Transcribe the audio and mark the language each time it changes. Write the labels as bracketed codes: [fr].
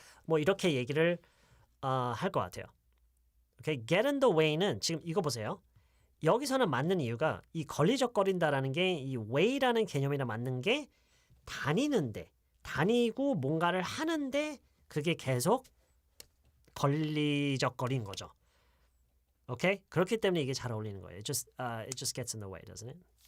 [ko] 뭐 이렇게 얘기를 할 것 같아요. Okay, get in the way는 지금 이거 보세요. 여기서는 맞는 이유가 이 걸리적거린다라는 게 이 way라는 개념이랑 맞는 게 다니고 뭔가를 하는데 그게 계속 걸리적거린 거죠. [en] 오케이? [ko] 그렇기 때문에 이게 잘 어울리는 거예요. [en] It just gets in the way, doesn't it?